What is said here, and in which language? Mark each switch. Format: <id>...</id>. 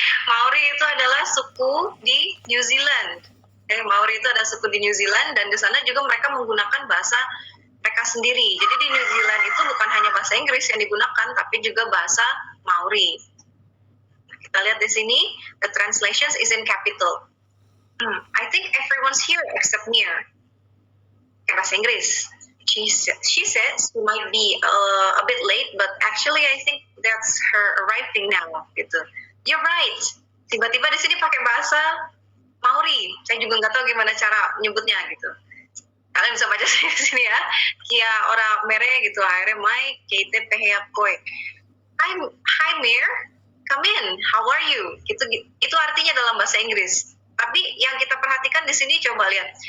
<id>Maori itu adalah suku di New Zealand. Maori itu ada suku di New Zealand dan di sana juga mereka menggunakan bahasa mereka sendiri. Jadi di New Zealand itu bukan hanya bahasa Inggris yang digunakan, tapi juga bahasa Maori. Kita lihat di sini, the translations is in capital.</id> <en>I think everyone's here except Nia.</en> <id>Bahasa Inggris.</id> <en>She says she might be a bit late, but actually I think that's her arriving now.</en> <id>Gitu.</id> <en>You're right.</en> <id>Tiba-tiba di sini pakai bahasa Maori. Saya juga nggak tahu gimana cara menyebutnya gitu. Kalian bisa baca di sini ya. Kia orang mere gitu. Akhirnya mai keite pehea koi.</id> <en>Hi Mir, come in. How are you?</en> <id>Itu artinya dalam bahasa Inggris. Tapi yang kita perhatikan di sini coba lihat.</id>